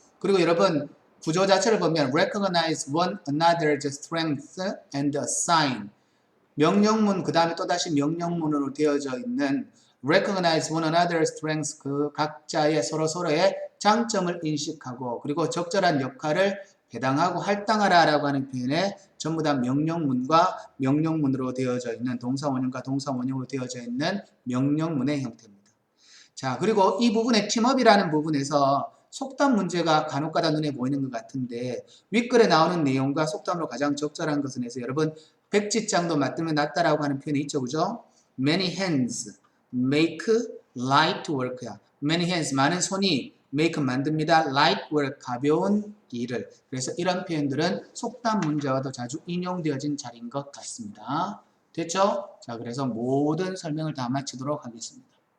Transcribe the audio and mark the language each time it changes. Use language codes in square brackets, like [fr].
[ko] 그리고 여러분 구조 자체를 보면 [en] recognize one another's strength and assign [ko] 명령문 그 다음에 또다시 명령문으로 되어져 있는 [en] recognize one another's strengths [ko] 그 각자의 서로의 장점을 인식하고 그리고 적절한 역할을 배당하고 할당하라 라고 하는 표현에 전부 다 명령문과 명령문으로 되어져 있는 동사원형과 동사원형으로 되어져 있는 명령문의 형태입니다. 자, 그리고 이 부분의 팀업이라는 부분에서 속담 문제가 간혹가다 눈에 보이는 것 같은데 윗글에 나오는 내용과 속담으로 가장 적절한 것은 해서 여러분 백지장도 맞들면 낫다라고 하는 표현이 있죠. 그죠? [en] Many hands make light work야. Many hands [ko] 많은 손이 make 만듭니다. [en] light work [ko] 가벼운 일을. 그래서 이런 표현들은 속담 문제와도 자주 인용되어진 자리인 것 같습니다. 됐죠? 자, 그래서 모든 설명을 다 마치도록 하겠습니다.